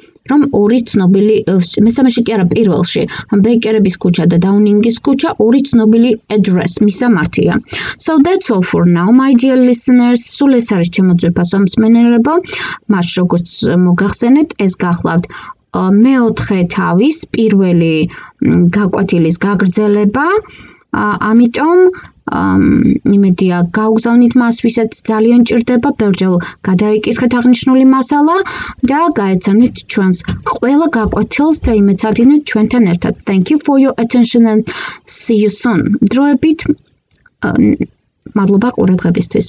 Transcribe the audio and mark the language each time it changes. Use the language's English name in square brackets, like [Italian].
[Georgian] რომ 2 ცნობილი, მესამეში კი არა პირველში, რომ ბეიკერების ქუჩა და დაუნინგის ქუჩა 2 ცნობილი address მისამართია. [English] So that's all for now, my dear listeners. [Georgian] სულ ეს არის ჩემო ძვირფასო მსმენელებო. მას როგორც მოგახსენეთ, ეს გახლავთ მეოთხე თავის პირველი გაკვეთილის გაგრძელება. ამიტომ იმედია გავგზავნით მას, ვისაც ძალიან ჭირდება, ბევრჯერ გადაიკითხეთ აღნიშნული მასალა და გაეცანით ჩვენს ყველა გაკვეთილს და იმეცადინეთ ჩვენთან ერთად. [English] Thank you for your attention and see you soon. [Georgian] დროებით მადლობა ყურადღებისთვის.